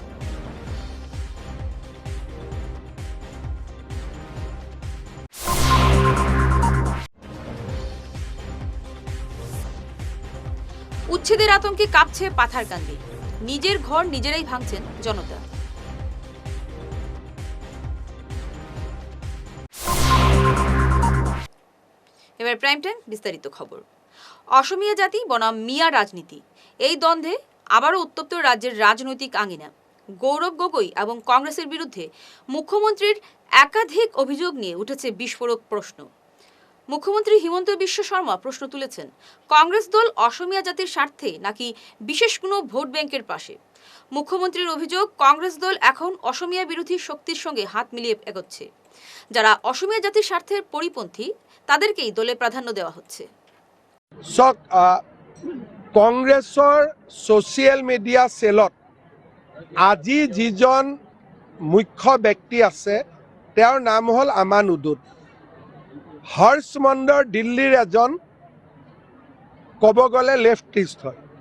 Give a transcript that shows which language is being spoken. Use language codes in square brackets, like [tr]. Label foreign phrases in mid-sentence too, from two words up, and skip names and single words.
[bn] উচ্ছেদের আতঙ্কে কাঁপছে পাথারকান্দি, নিজের ঘর নিজেরাই ভাঙছেন জনতা। এবার প্রাইম টাইম বিস্তারিত খবর। অসমীয়া জাতি বনাম মিয়া রাজনীতি, এই দ্বন্দ্বে আবারও উত্তপ্ত রাজ্যের রাজনৈতিক আঙিনা। গৌরব গগৈ এবং কংগ্রেসের বিরুদ্ধে মুখ্যমন্ত্রীর একাধিক অভিযোগ নিয়ে উঠেছে বিস্ফোরক প্রশ্ন। মুখ্যমন্ত্রী হিমন্ত বিশ্ব শর্মা প্রশ্ন তুলেছেন, কংগ্রেস দল অসমীয়া জাতির স্বার্থে নাকি বিশেষ কোনো ভোট ব্যাংকের পাশে। মুখ্যমন্ত্রীর অভিযোগ, কংগ্রেস দল এখন অসমীয়া বিরোধী শক্তির সঙ্গে হাত মিলিয়ে এগোচ্ছে। যারা অসমীয়া জাতির স্বার্থের পরিপন্থী তাদেরকেই দলে প্রাধান্য দেওয়া হচ্ছে। [as] কংগ্ৰেছৰ [en] social media [as] চেলত আজি যিজন মুখ্য ব্যক্তি আছে তেওঁৰ নাম হ'ল আমান উদুদ। হৰ্ষ মণ্ডল দিল্লীৰ এজন ক'ব গ'লে লেফটিষ্ট হয়।